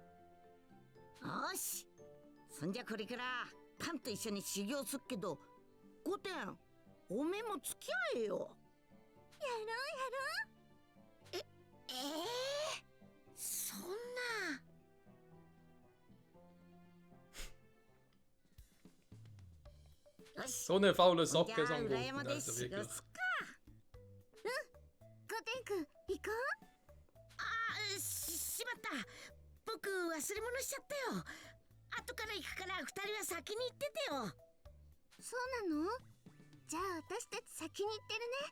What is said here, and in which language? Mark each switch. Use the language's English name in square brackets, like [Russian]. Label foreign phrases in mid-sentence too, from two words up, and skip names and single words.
[Japanese] よし、そんじゃこれからパンと一緒に修行すっけど、 5点おめえも付き合えよ。やろうやろう。そんな。よし [German] So eine faule [Japanese] じゃあ [German] Socke, Son [Japanese] 裏 [German] Goku. [Japanese] 山で [German] Also [Japanese] 過ご [German] wirklich. [Japanese] すか。ゴテン君行こしまった。僕忘れ物しちゃったよ。後から行くから2人は先に行っててよ。う。そうなの？じゃあ私たち先に行ってるね。